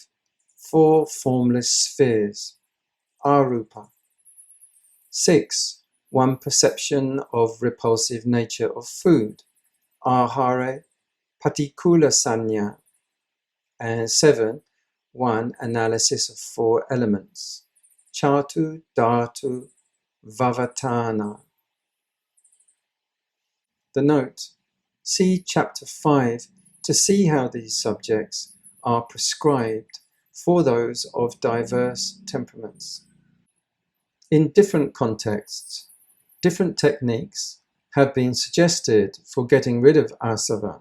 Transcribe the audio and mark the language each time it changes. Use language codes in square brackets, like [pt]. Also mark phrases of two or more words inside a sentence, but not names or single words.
[en] 4 formless spheres, arupa. 6. 1 perception of repulsive nature of food, [pi] ahara patikula sanya. [en] And 7. 1 analysis of 4 elements, [pi] chatu, dhatu, vavatana. [en] The note: see chapter 5 to see how these subjects are prescribed for those of diverse temperaments. In different contexts, different techniques have been suggested for getting rid of asava.